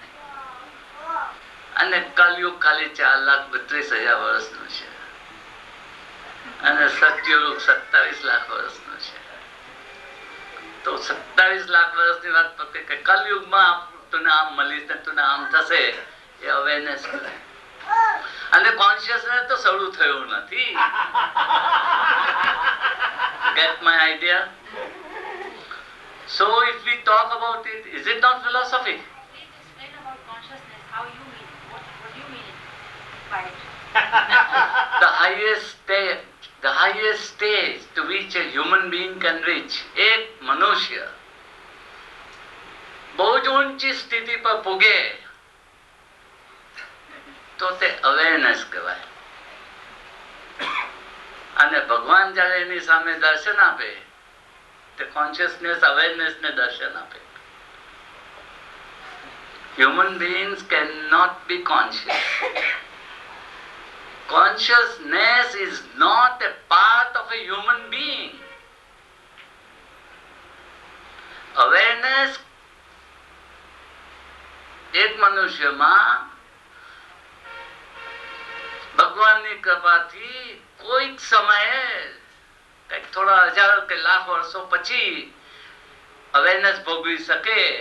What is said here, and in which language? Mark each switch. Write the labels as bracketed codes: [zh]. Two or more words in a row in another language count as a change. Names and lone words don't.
[gu] અને કલયુગ ખાલી 4,32,000 વર્ષનું છે અને સત્યયુગ 27 લાખ વર્ષનું છે. તો 27 લાખ વર્ષની વાત પર કે કલયુગમાં તને આમ મળીશ ને તને આમ થશે, એ અવેરનેસ કરે. અને કોન્શિયસનેસ તો શરૂ થયું નથી. [en] Get my idea? So if we talk about it, is it not philosophy? Please explain about consciousness, how you mean it. What do you mean by it? The highest stage to which a human being can reach, [gu] એક મનુષ્ય બહુ જ ઊંચી સ્થિતિ પર પૂગે તો તે અવેરનેસ કહેવાય. અને ભગવાન જયારે એની સામે દર્શન આપે તે [en] consciousness awareness [gu] ને દર્શન આપે. [en] Human beings cannot be conscious. Consciousness is not a part of a human being. [gu] Awareness એક મનુષ્યમાં ભગવાનની કૃપાથી કોઈક સમયે કંઈક થોડા 1000 કે લાખ વર્ષો પછી અવેરનેસ ભોગવી શકે.